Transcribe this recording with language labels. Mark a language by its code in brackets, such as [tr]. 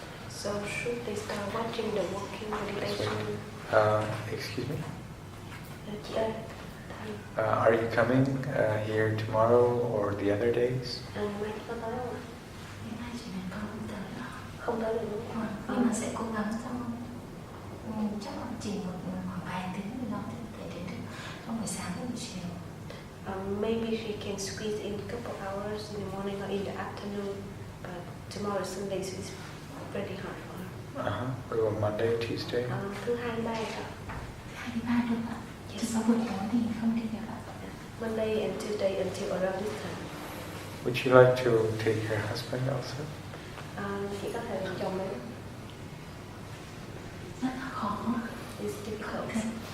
[en] So should they start watching the walking meditation? Excuse me? [vi] Chị ơi. [en] Are you coming here tomorrow or the other days? [vi] Mai chị có tới không ạ? Mai chị này con không tới đâu. Không tới được đúng không? Nhưng mà sẽ cố gắng trong chắc chỉ khoảng vài tiếng gì đó để đến được trong buổi sáng và buổi chiều. [en] Maybe she can squeeze in a couple hours in the morning or in the afternoon, but tomorrow Sunday so it's very hard for her. What about Monday, Tuesday? [vi] Thứ hai, thứ ba ạ. Thứ hai, thứ ba được ạ. Chứ sau buổi tối thì không đi được ạ. [en] Monday and Tuesday until around this time. Would you like to take your husband also? [vi] Chị có thể làm chồng đấy. Rất là khó. [en] It's difficult.